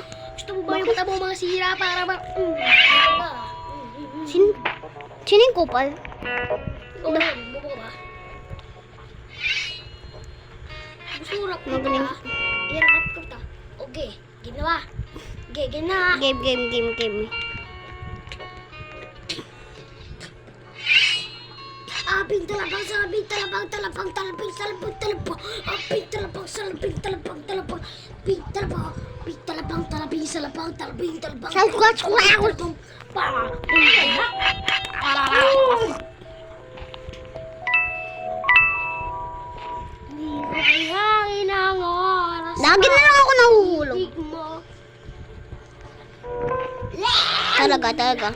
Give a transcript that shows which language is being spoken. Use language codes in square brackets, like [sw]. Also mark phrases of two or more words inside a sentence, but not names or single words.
[tl] Gusto mo ba yung mata mo mga sira para ba? Sino yung kupal? Ikaw na yun. Bubo ka ba? Gusto mo rap ka Magaling. ba? I-rap ka ba? Okay. Ginawa. Okay, gina. Game. Aping talapang salaping talapang talapang talaping salapang talapang. Aping talapang salaping talapang talapang. Aping talapang. Aping talapang talaping salapang talaping talapang. Squat. Lagi na lang ako nahuhulog. Talaga.